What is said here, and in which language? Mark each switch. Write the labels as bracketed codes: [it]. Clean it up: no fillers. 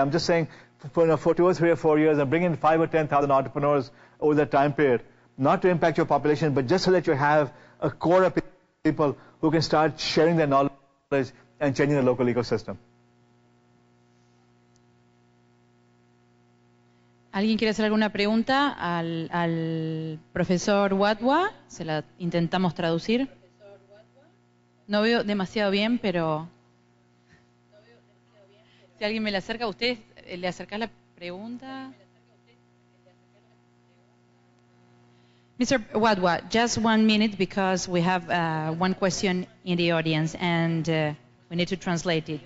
[en] I'm just saying for 2 or 3 or 4 years, and bring in 5,000 or 10,000 entrepreneurs over that time period, not to impact your population, but just so that you have a core of people who can start sharing their knowledge and changing the local ecosystem. [es] ¿Alguien quiere hacer alguna pregunta al profesor Wadhwa? Se la intentamos traducir. No veo demasiado bien, pero si alguien me la acerca, ¿usted le acerca la pregunta? [en] Mr. Wadhwa, just 1 minute, because we have one question in the audience and we need to translate it.